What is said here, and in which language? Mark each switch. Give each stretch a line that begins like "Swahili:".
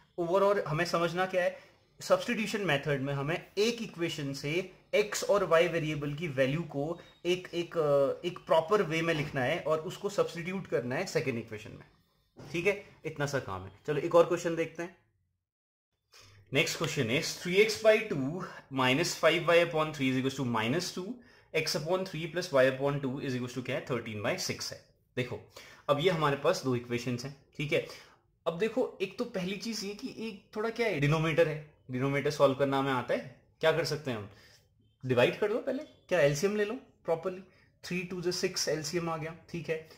Hindi: Overall हमें समझना क्या है, सब्स्टिट्यूशन मेथड में हमें एक इक्वेशन से x और y वेरिएबल की वैल्यू को एक प्रॉपर वे में लिखना है और उसको सब्स्टिट्यूट करना है सेकेंड इक्वेशन में. ठीक है, इतना सा काम है. चलो एक और क्वेश्चन देखते हैं.
English: next question is 3x by 2 minus 5y upon 3 is equals to minus 2 x upon 3 plus y upon 2 is equal to
Hindi: क्या है 13/6 है। देखो अब ये हमारे पास दो इक्वेशंस हैं, ठीक है। अब देखो एक तो पहली चीज ये कि एक थोड़ा क्या है डिनोमिनेटर है, डिनोमिनेटर सॉल्व करना हमें आता है, क्या कर सकते हैं हम डिवाइड कर दो पहले, क्या एलसीएम ले लो प्रॉपरली, 3 2 6 एलसीएम आ गया, ठीक है।